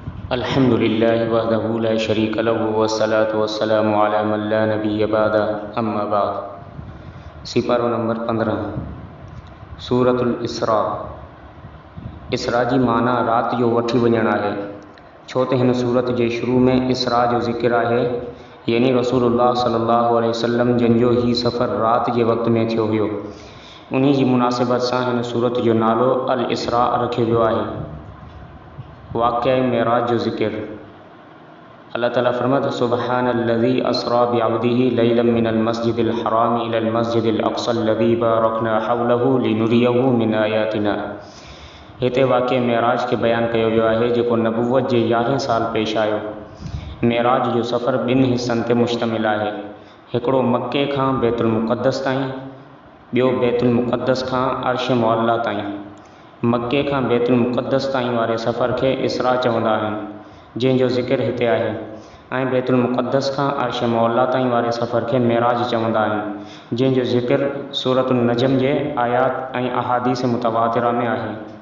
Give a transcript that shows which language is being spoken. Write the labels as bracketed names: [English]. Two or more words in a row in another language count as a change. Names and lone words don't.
[Arabic] الحمد لله وحده لا شريك له والصلاة والسلام على من لا نبي بعده أما بعد. [Sindhi] सिपारो नंबर 15 सूरतुल इसरा। इसरा जी माना रात जो वठी वञण आहे, छो त हिन सूरत जे शुरू में इसरा जो ज़िक्र आहे, यानी रसूलुल्लाह [Arabic] صلى الله عليه وسلم [Sindhi] जंहिंजो ही सफ़र रात जे वक़्त में थियो हुयो। उन्ही जी मुनासिबत सां हिन सूरत जो नालो अल इसरा रखियो वियो आहे। वाक़िया मेराज जो ज़िक्र। अल्लाह ताला फरमात [Arabic] سبحان الذي أسرى بعبده ليلا من المسجد الحرام إلى المسجد الأقصى الذي باركنا حوله لنريه من آياتنا. [Sindhi] हिते वाक़िए मेराज के बयान कयो वियो आहे, जेको नबुवत जे 11 साल पेश आयो। मेराज जो सफ़र 2 हिस्सनि ते मुश्तमिल आहे। हिकिड़ो मक्के खां बैतुल मुक़द्दस ताईं, ॿियो बैतुल मुक़द्दस खां अर्श मुअल्ला ताईं। मक्के खां बैतुल मुक़द्दस ताईं वारे सफ़र खे इसरा चवंदा आहिनि, जंहिंजो ज़िक्र हिते आहे, ऐं बैतुल मुक़द्दस खां अर्श मुअल्ला ताईं वारे सफ़र खे मेराज चवंदा आहिनि, जंहिंजो ज़िक्र सूरतुन नजम जे आयात ऐं अहादीस मुतवातिरा में आहे।